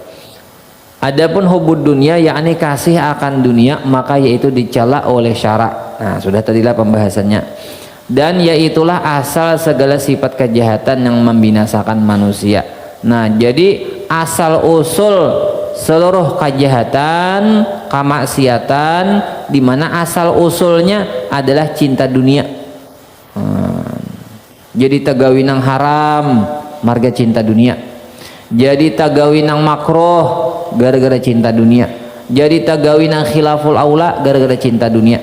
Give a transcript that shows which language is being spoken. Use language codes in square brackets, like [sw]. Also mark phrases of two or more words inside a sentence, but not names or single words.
[ms] Adapun [ar] حب الدنيا [ms] yakni kasih akan dunia maka yaitu dicela oleh syarak. [bjn] Nah sudah tadilah pembahasannya. Dan yaitulah asal segala sifat kejahatan yang membinasakan manusia. Nah jadi asal usul seluruh kejahatan, kemaksiatan, di mana asal usulnya adalah cinta dunia. Jadi tagawi nang haram marga cinta dunia. Jadi tagawi nang makruh gara-gara cinta dunia. Jadi tagawi nang [ar] خلاف الأولى [bjn] gara-gara cinta dunia.